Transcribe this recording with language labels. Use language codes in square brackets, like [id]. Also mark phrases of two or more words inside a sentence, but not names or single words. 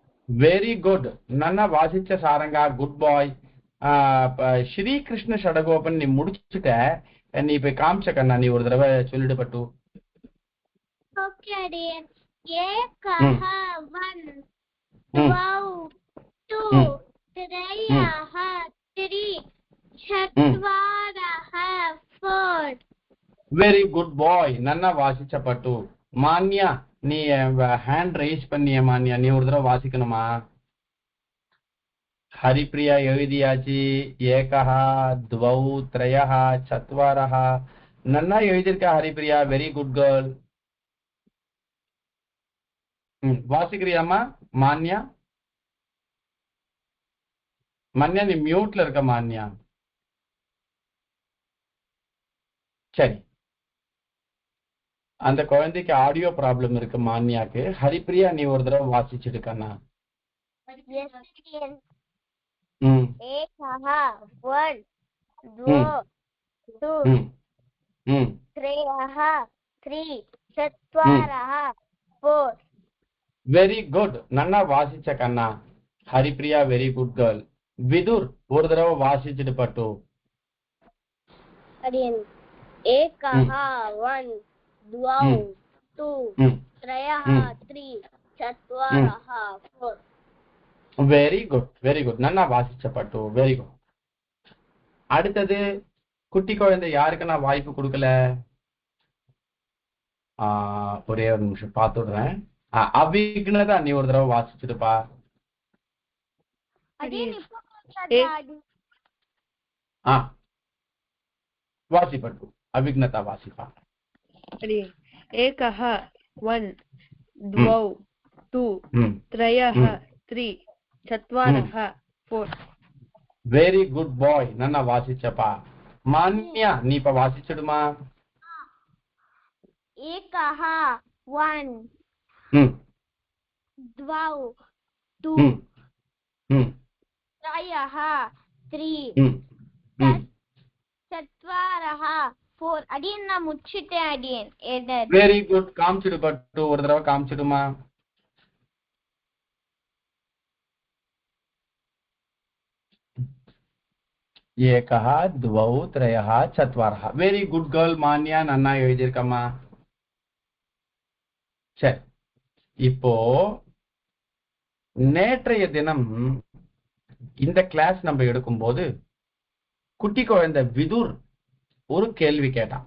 [en] very good. [ta] நல்லா வாசிச்ச சாரங்கா, [en] good boy. [ta] ஸ்ரீகிருஷ்ண ஷடகோபன் நீ முடிச்சுட்ட, நீ போய் காமிச்ச கண்ணா, நீ ஒரு தடவை சொல்லிடு பட்டு. [sa] ஓகே அடியன். ஏகஹ ஒன் द्वौ टु त्रयः त्री चत्वारः फोर. [en] very good boy. [ta] நல்லா வாசிச்ச பட்டு. மான்யா, நீ [en] hand raise [ta] பண்ணிய மான்யா, நீ ஒரு தடவை வாசிக்கணுமா? [sa] ஹரிப்ரியா எழுதியாச்சு. ஏகஹா द्वौ त्रयः चत्वारः. [ta] நல்லா எழுதியிருக்க ஹரிப்ரியா, [en] very good girl. [ta] வாசிக்கிறியாமா மான்யா? மான்யா நீ மியூட்ல இருக்க மான்யா. சரி, அந்த குழந்தைக்கு ஆடியோ ப்ராப்ளம் இருக்கு மான்யாக்கு. ஹரிப்ரியா நீ ஒரு தடவை வாசிச்சுட்டு கண்ணா. Yes अडियन. ம் [sa] एकः वन द्वौ टु ம் त्रयः त्री चत्वारः फोर. [en] very good. [ta] நல்லா வாசிச்ச கண்ணா ஹரிப்ரியா, [en] very good girl. [ta] விதுர் ஒரு தடவை வாசிச்சுட்டு பட்டு. अडियन. [sa] एकः वन द्वौ टु त्रयः त्री चत्वारः फोर. [en] very good, very good. [ta] நல்லா வாசிச்ச பட்டு, [en] very good. [ta] அடுத்தது குட்டி குழந்தை யாருக்கு நான் வாய்ப்பு கொடுக்கல? ஒரே ஒரு நிமிஷம் பார்த்துடுறேன். அவிக்னதா நீ ஒரு தடவை வாசிச்சுட்டுப்பா. अडियन வாசி பட்டு. அவிக்னதா வாசிப்பா. [sa] एकः वन द्वौ टु त्रयः त्री चत्वारः फोर. [en] very good boy. [ta] நல்லா வாசிச்சப்பா. மான்யா நீ இப்ப வாசிச்சுடுமா? [sa] एकः वन द्वौ टु त्रयः त्री चत्वारः फोर. [ta] अडियन நான் முடிச்சிட்டேன் அடியன். [en] very good. [ta] காமிச்சிடு பட்டு, ஒரு தடவை காமிச்சிடுமா? [sa] ஏகஹ द्वौ त्रयः चत्वारः. [en] very good girl [ta] மான்யா, நன்னா எழுதியிருக்கம்மா. சரி, இப்போ நேற்றைய தினம் இந்த கிளாஸ் நம்ம எடுக்கும்போது குட்டி குழந்தை விதுர் ஒரு கேள்வி கேட்டான்.